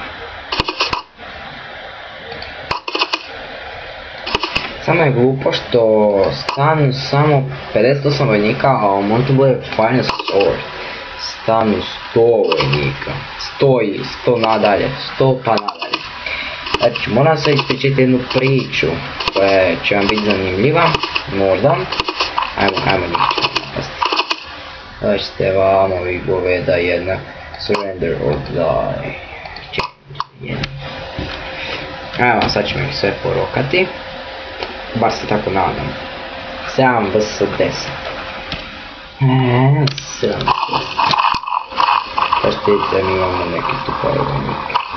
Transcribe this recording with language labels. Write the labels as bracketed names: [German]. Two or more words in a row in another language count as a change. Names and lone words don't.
[Croatian] Samo je glupo što stanu samo 58 vojnika, a u Montuble [English] Finest Sword [Croatian] stanu 100 vojnika. 100 nadalje, 100 pa nadalje. Znači, moram se ispričati jednu priču koja će vam biti zanimljiva, možda. Ajmo njih napasti. Dođite vamo, vi goveda jedna. [English] Surrender or die. [Croatian] Evo, sad ćemo ih sve porokati. Bar se tako nadam. 7 vs 10. 7 vs 10. Kao što vidite, mi imamo neki tupare vojnike.